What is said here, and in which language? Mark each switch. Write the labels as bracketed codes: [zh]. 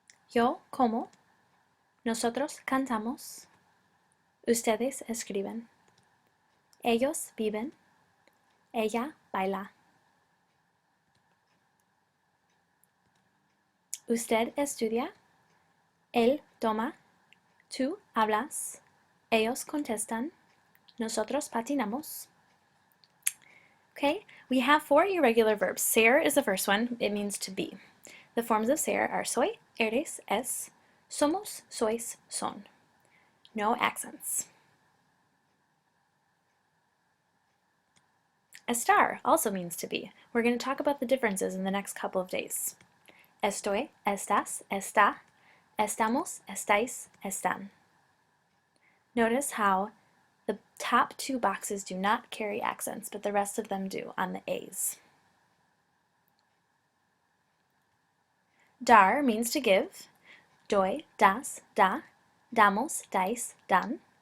[es] Yo como, nosotros cantamos, ustedes escriben, ellos viven, ella baila. Usted estudia, él toma, tú hablas, ellos contestan, nosotros patinamos. [en] Okay, we have 4 irregular verbs. Ser is the first one. It means to be. The forms of ser are soy, eres, es, somos, sois, son. No accents. Estar also means to be. We're going to talk about the differences in the next couple of days. [es] Estoy, estás, está, estamos, estáis, están. [en] Notice how the top 2 boxes do not carry accents, but the rest of them do on the A's. Dar means to give. Doy, das, da, damos, dais, dan.